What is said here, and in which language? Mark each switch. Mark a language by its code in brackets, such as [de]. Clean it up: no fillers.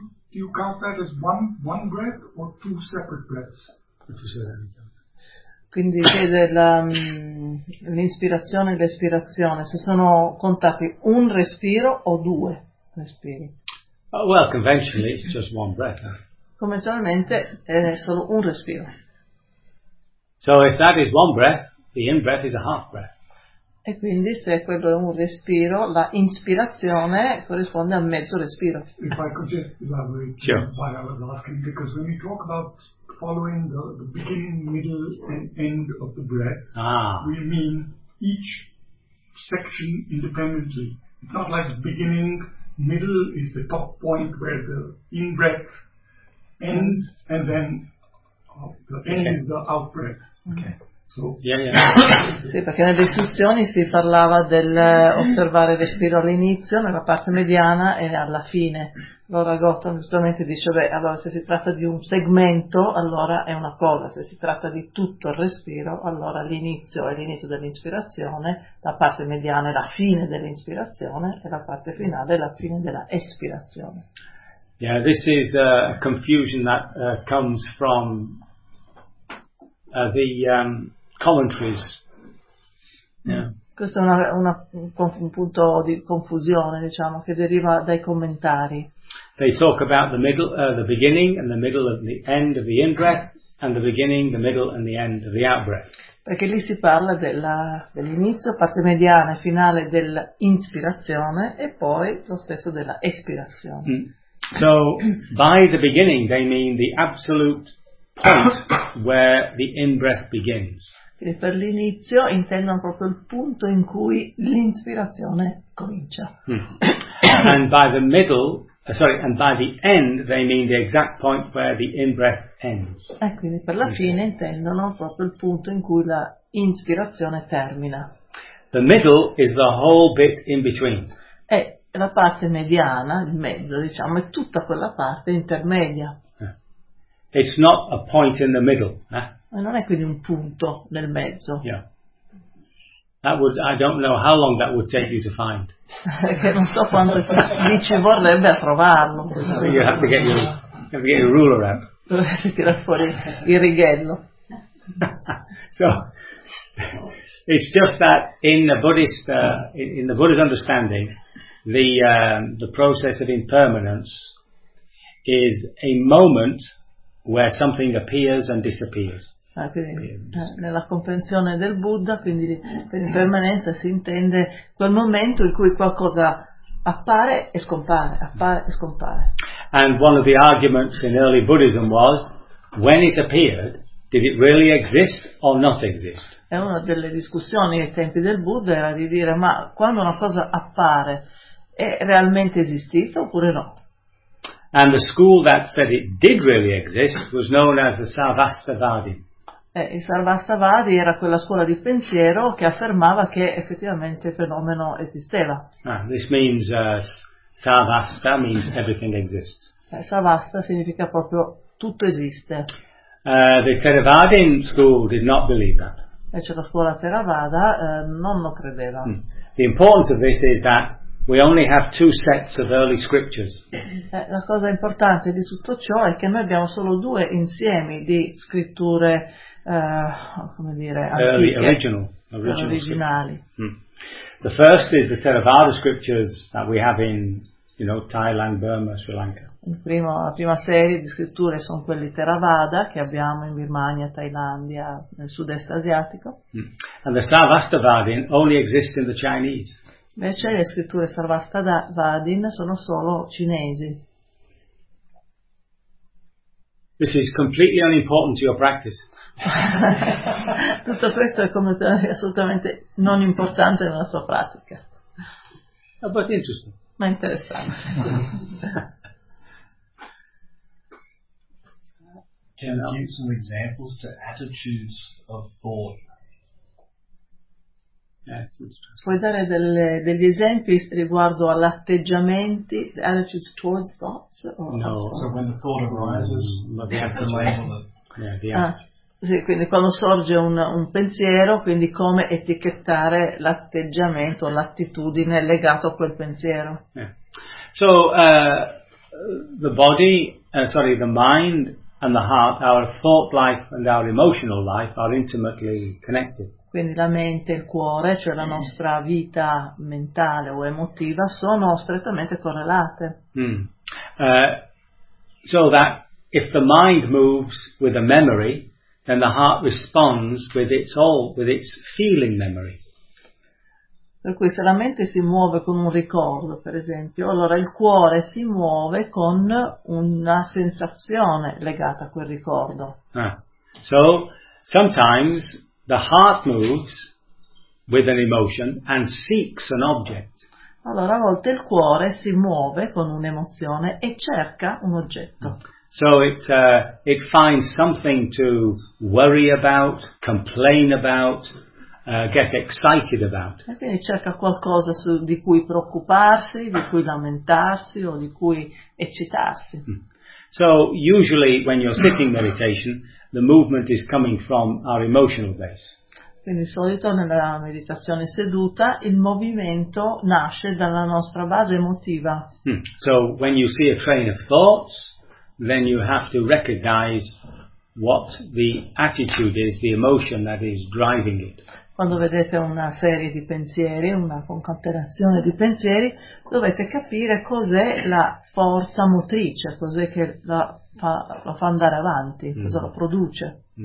[en] Do you count that as one breath or two separate breaths? [it] Quindi chiede l'inspirazione e l'espirazione, se sono contati un respiro o due respiri. [en] Oh, well, conventionally it's just one breath. [it] Convenzionalmente è solo un respiro. [en] So if that is one breath, the in breath is a half breath. [it] E quindi se quello è un respiro, la inspirazione corrisponde a mezzo respiro. [en] If I could just elaborate on why I was asking, because when we talk about following the beginning, middle and end of the breath, we mean each section independently. It's not like beginning. Middle is the top point where the in-breath ends, and then the end is the out-breath. [it] Sì, perché nelle istruzioni si parlava del osservare il respiro all'inizio, nella parte mediana e alla fine. Allora Gautam giustamente dice, beh, allora se si tratta di un segmento, allora è una cosa, se si tratta di tutto il respiro, allora l'inizio è l'inizio dell'inspirazione, la parte mediana è la fine dell'inspirazione e la parte finale è la fine della espirazione. [en] Yeah, this is a confusion that comes from the commentaries. [it] Questo è un punto di confusione, diciamo, che deriva dai commentari. [en] They talk about the middle, the beginning and the middle and the end of the in-breath, and the beginning, the middle and the end of the out-breath. [it] Perché lì si parla dell'inizio, parte mediana e finale dell'inspirazione, e poi lo stesso della espirazione. Mm. [en] So, by the beginning, they mean the absolute point where the in-breath begins. [it] Quindi per l'inizio intendono proprio il punto in cui l'inspirazione comincia. Mm. [en] And by the middle, and by the end they mean the exact point where the in-breath ends. [it] E quindi per la fine intendono proprio il punto in cui la inspirazione termina. [en] The middle is the whole bit in between. [it] E la parte mediana, il mezzo, diciamo, è tutta quella parte intermedia. [en] It's not a point in the middle, eh? [it] Ma non è quindi un punto nel mezzo. [en] Yeah. That would, I don't know how long that would take you to find. [it] Che non so quanto ci vorrebbe a trovarlo. [en] You have to get your ruler out. [it] Dovresti tirare fuori il righello. [en] So, it's just that in the Buddhist, in the Buddha's understanding, the process of impermanence is a moment where something appears and disappears. [it] Quindi, nella comprensione del Buddha, quindi per impermanenza si intende quel momento in cui qualcosa appare e scompare, appare e scompare. [en] And one of the arguments in early Buddhism was, when it appeared, did it really exist or not exist? [it] E una delle discussioni ai tempi del Buddha era di dire, ma quando una cosa appare, è realmente esistita oppure no? [en] And the school that said it did really exist was known as the Sarvastivadi. [it] Il Sarvastivadi era quella scuola di pensiero che affermava che effettivamente il fenomeno esisteva. [en] This means Sarvasta means everything exists. [it] Sarvasta significa proprio tutto esiste. [en] The Theravada school did not believe that. [it] Invece la scuola Theravada non lo credeva. [en] The importance of this is that We only have two sets of early scriptures. [it] La cosa importante di tutto ciò è che noi abbiamo solo due insiemi di scritture, come dire, antiche, originali. [en] The first is the Theravada scriptures that we have in, you know, Thailand, Burma, Sri Lanka. [it] La prima serie di scritture sono quelle Theravada che abbiamo in Birmania, Thailandia, nel sud-est asiatico. [en] And the Sarvastivadin only exists in the Chinese. [it] Invece le scritture Sarvastivadin sono solo cinesi. [en] This is completely unimportant to your practice. [it] Tutto questo è completamente assolutamente non importante nella sua pratica. [en] But interesting. [it] Ma interessante. [en] Can you give some examples to attitudes of thought? [it] Puoi dare degli esempi riguardo all'atteggiamenti, [en] attitudes towards thoughts? No. So when the thought arises, we have to label it. [it] Sì, quindi quando sorge un pensiero, quindi come etichettare l'atteggiamento, l'attitudine legato a quel pensiero. [en] Yeah. So, the mind and the heart, our thought life and our emotional life are intimately connected. [it] Quindi la mente e il cuore, cioè la nostra vita mentale o emotiva, sono strettamente correlate. [en] So that if the mind moves with a memory, then the heart responds with its feeling memory. [it] Per cui se la mente si muove con un ricordo, per esempio, allora il cuore si muove con una sensazione legata a quel ricordo. [en] So, sometimes the heart moves with an emotion and seeks an object. [it] Allora a volte il cuore si muove con un'emozione e cerca un oggetto. [en] So it finds something to worry about, complain about, get excited about. [it] E quindi cerca qualcosa di cui preoccuparsi, di cui lamentarsi o di cui eccitarsi. [en] So usually when you're sitting meditation, the movement is coming from our emotional base. [it] Quindi di solito nella meditazione seduta il movimento nasce dalla nostra base emotiva. [en] So when you see a train of thoughts, then you have to recognize what the attitude is, the emotion that is driving it. [it] Quando vedete una serie di pensieri, una concatenazione di pensieri, dovete capire cos'è la forza motrice, cos'è che lo fa andare avanti, cosa lo produce.